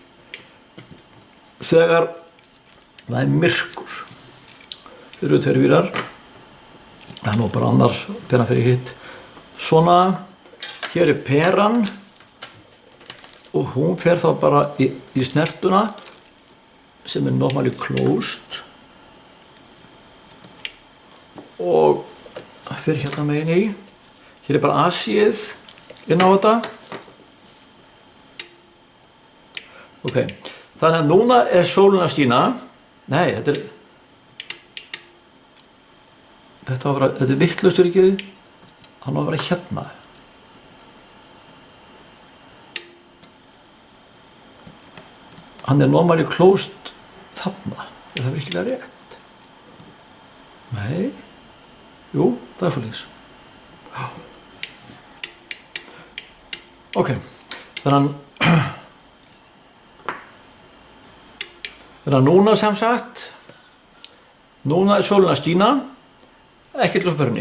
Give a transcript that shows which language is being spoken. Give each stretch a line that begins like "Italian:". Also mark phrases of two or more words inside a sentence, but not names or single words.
Icelandic: þegar það er myrkur þeir eru 2 vírar það er nú bara annar peran fyrir hitt svona hér er peran og hún fer þá bara í snertuna sem er
English: normally closed
Icelandic: og það fer hérna megin í hér er bara asið inn á þetta ok þannig að núna er sólin að skína nei, þetta er þetta er vitlaust öryggið, hann á að vera hérna. Hann er
English: normally closed
Icelandic: þarna, er það virkilega rétt? Nei, jú, það er svoleiðis. Ok, þannig núna sem sagt, núna er sólin að skína, ekkert ljós á perunni.